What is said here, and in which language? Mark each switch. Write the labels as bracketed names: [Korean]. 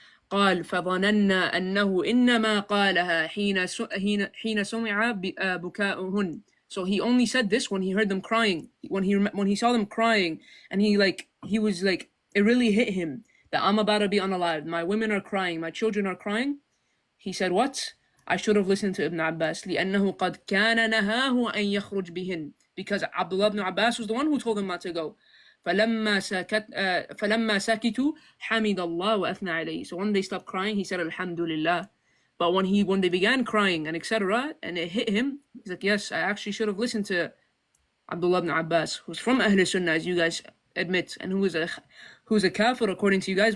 [Arabic] قال فظننا أنه إنما قالها حين سمع بكاؤهن. [English] So he only said this when he heard them crying, when he saw them crying, and he was like, it really hit him that I'm about to be unalive. My women are crying, my children are crying. He said, what? I should have listened to Ibn Abbas. [Arabic] لأنه قد كان نهاه أن يخرج بهن. [English] Because Abdullah ibn Abbas was the one who told him not to go. [Arabic] فلما سكتوا حمد الله وأثنى عليه. [English] So when they stopped crying, he said Alhamdulillah. But when they began crying and etc., and it hit him, he's like, yes, I actually should have listened to Abdullah ibn Abbas, who's from Ahl Sunnah, as you guys admit, and who's a kafir according to you guys.